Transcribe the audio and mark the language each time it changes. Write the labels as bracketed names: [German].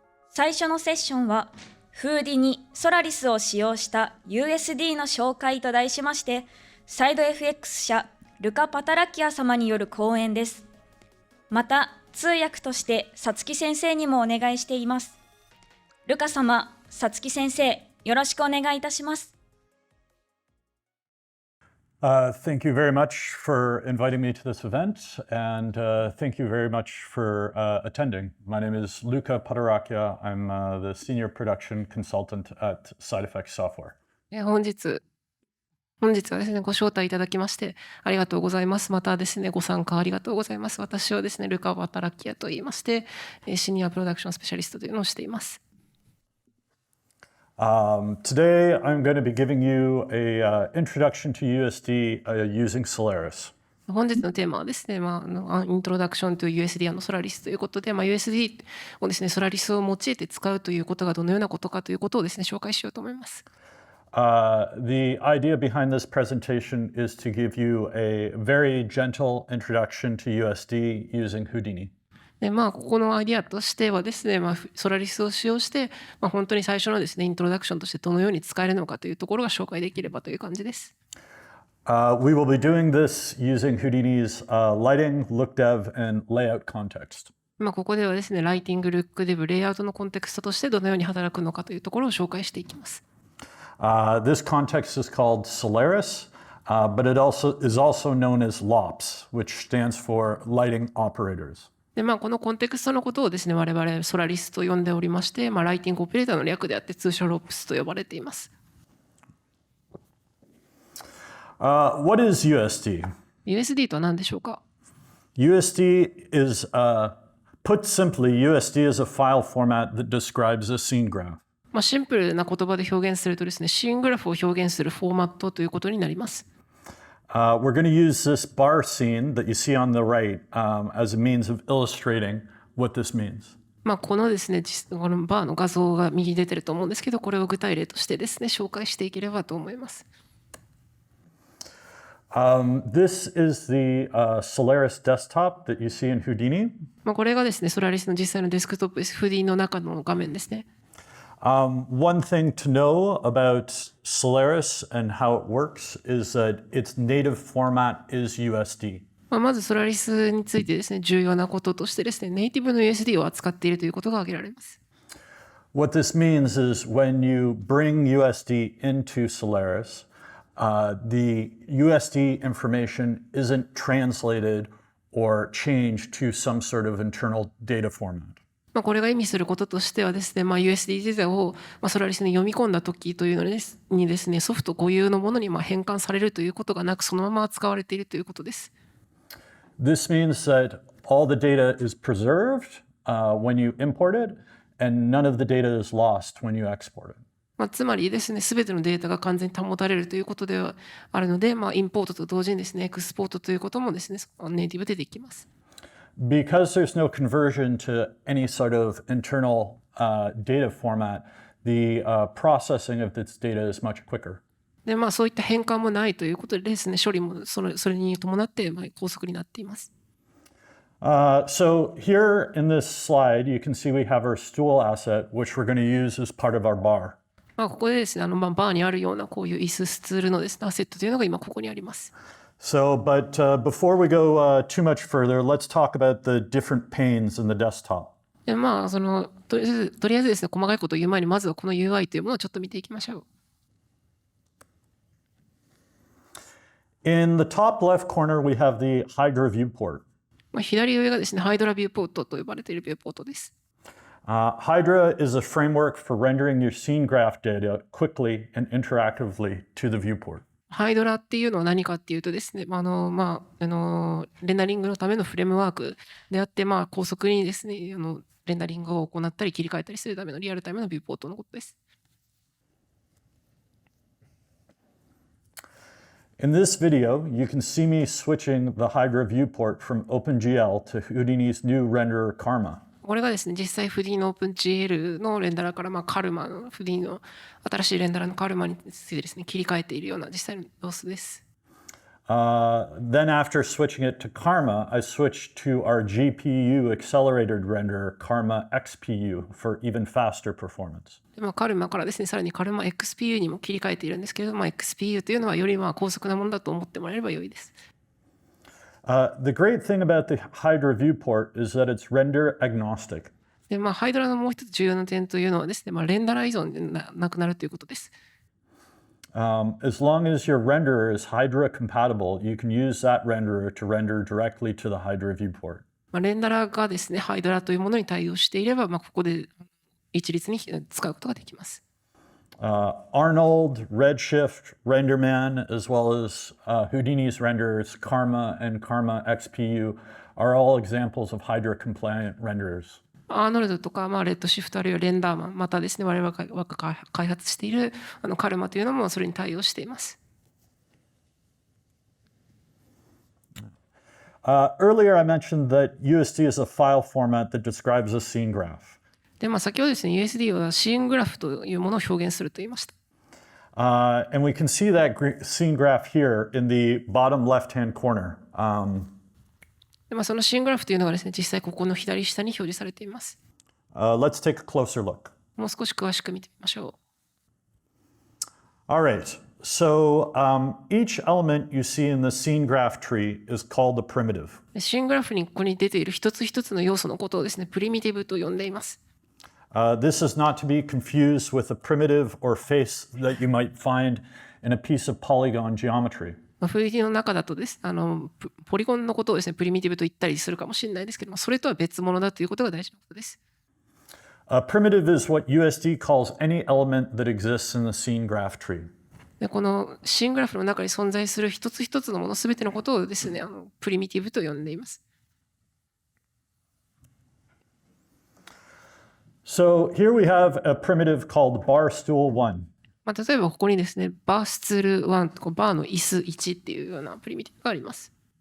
[Japanese] 最初のセッションはフーディニ・ソラリスを使用した USD の紹介と題しまして、サイド FX 社ルカ・パタラキア様による講演です。また通訳としてさつき先生にもお願いしています。ルカ様、さつき先生、よろしくお願いいたします。 [English] Thank you very much for inviting me to this event, and thank you very much for attending. My name is Luca Patarakia. I'm the Senior Production Consultant at SideEffects Software. [Japanese] 本日はですね、ご招待いただきましてありがとうございます。またですね、ご参加ありがとうございます。私はですね、ルカ・パタラキアと言いまして、シニアプロダクションスペシャリストというのをしています。 [English] Today, I'm going to be giving you an introduction to USD using Solaris. [Japanese] 本日のテーマはですね、イントロダクションと USD ソラリスということで、USD をですね、ソラリスを用いて使うということがどのようなことかということをですね、紹介しようと思います。 [English] The idea behind this presentation is to give you a very gentle introduction to USD using Houdini. [Japanese] でここのアイディアとしてはですね、ソラリスを使用して、本当に最初のですね、イントロダクションとしてどのように使えるのかというところが紹介できればという感じです。 [English] We will be doing this using Houdini's lighting, look dev, and layout context. [Japanese] ここではですね、ライティング、ルックデブ、レイアウトのコンテクストとしてどのように働くのかというところを紹介していきます。 [English] This context is called Solaris, but it is also known as LOPS, which stands for Lighting Operators. [Japanese] でこのコンテクストのことをですね、我々ソラリスと呼んでおりまして、ライティングオペレーターの略であって通称 LOPS と呼ばれています。 [English] What is USD? [Japanese] USD とは何でしょうか？ [English] USD is, put simply, USD is a file format that describes a scene graph. [Japanese] シンプルな言葉で表現するとですね、シーングラフを表現するフォーマットということになります。 [English] We're going to use this bar scene that you see on the right as a means of illustrating what this means. [Japanese] このですね、このバーの画像が右に出てると思うんですけど、これを具体例としてですね、紹介していければと思います。 [English] This is the Solaris desktop that you see in Houdini. [Japanese] これがですね、ソラリスの実際のデスクトップです。フーディニの中の画面ですね。 [English] One thing to know about Solaris and how it works is that its native format is USD. [Japanese] まずソラリスについてですね、重要なこととしてですね、ネイティブの USD を扱っているということが挙げられます。 [English] What this means is when you bring USD into Solaris, the USD information isn't translated or changed to some sort of internal data format. [Japanese] これが意味することとしてはですね、USD データをソラリスに読み込んだ時というのにですね、ソフト固有のものに変換されるということがなく、そのまま扱われているということです。 [English] This means that all the data is preserved when you import it, and none of the data is lost when you export it. [Japanese] つまりですね、すべてのデータが完全に保たれるということではあるので、インポートと同時にですね、エクスポートということもですね、ネイティブでできます。 [English] Because there's no conversion to any sort of internal data format, the processing of this data is much quicker. [Japanese] でそういった変換もないということでですね、処理もそれに伴って高速になっています。 [English] So here in this slide, you can see we have our stool asset, which we're going to use as part of our bar. [Japanese] ここでですね、バーにあるようなこういう椅子、スツールのですね、アセットというのが今ここにあります。 [English] So, but before we go too much further, let's talk about the different panes in the desktop. [Japanese] でとりあえずですね、細かいことを言う前にまずはこの UI というものをちょっと見ていきましょう。 [English] In the top left corner, we have the Hydra viewport. [Japanese] 左上がですね、ハイドラビューポートと呼ばれているビューポートです。 [English] Hydra is a framework for rendering your scene graph data quickly and interactively to the viewport. [Japanese] ハイドラっていうのは何かっていうとですね、レンダリングのためのフレームワークであって、高速にですね、レンダリングを行ったり切り替えたりするためのリアルタイムのビューポートのことです。 [English] In this video, you can see me switching the Hydra viewport from OpenGL to Houdini's new renderer Karma. [Japanese] これがですね、実際フーディの OpenGL のレンダラからカルマのフーディの新しいレンダラのカルマについてですね、切り替えているような実際の様子です。 [English] Then after switching it to Karma, I switched to our GPU accelerated renderer, Karma XPU, for even faster performance. [Japanese] でカルマからですね、さらにカルマ XPU にも切り替えているんですけれども、XPU というのはより高速なものだと思ってもらえれば良いです。 [English] The great thing about the Hydra viewport is that it's render agnostic. [Japanese] でハイドラのもう一つ重要な点というのはですね、レンダラー依存でなくなるということです。 [English] As long as your renderer is Hydra compatible, you can use that renderer to render directly to the Hydra viewport. [Japanese] レンダラーがですね、ハイドラというものに対応していれば、ここで一律に使うことができます。 [English] Arnold, Redshift, RenderMan, as well as Houdini's renderers, Karma and Karma XPU, are all examples of Hydra compliant renderers. [Japanese] アーノルドとか、レッドシフトあるいはレンダーマン、またですね、我々が開発しているカルマというのもそれに対応しています。 [English] Earlier I mentioned that USD is a file format that describes a scene graph. [Japanese] で先ほどですね、USD はシーングラフというものを表現すると言いました。 [English] And we can see that scene graph here in the bottom left-hand corner. [Japanese] でそのシーングラフというのがですね、実際ここの左下に表示されています。 [English] Let's take a closer look. [Japanese] もう少し詳しく見てみましょ [English] う。All right. So each element you see in the scene graph tree is called a primitive. [Japanese] シーングラフにここに出ている一つ一つの要素のことをですね、プリミティブと呼んでいます。 [English] This is not to be confused with a primitive or face that you might find in a piece of polygon geometry. [Japanese] FD の中だとですポリゴンのことをですね、プリミティブと言ったりするかもしれないですけども、それとは別物だということが大事なことです。 [English] A primitive is what USD calls any element that exists in the scene graph tree. [Japanese] でこのシーングラフの中に存在する一つ一つのものすべてのことをですね、プリミティブと呼んでいます。 [English] So here we have a primitive called barstool1. [Japanese] 例えばここにですね、バースツール1、バーの椅子1っていうようなプリミティブがあります。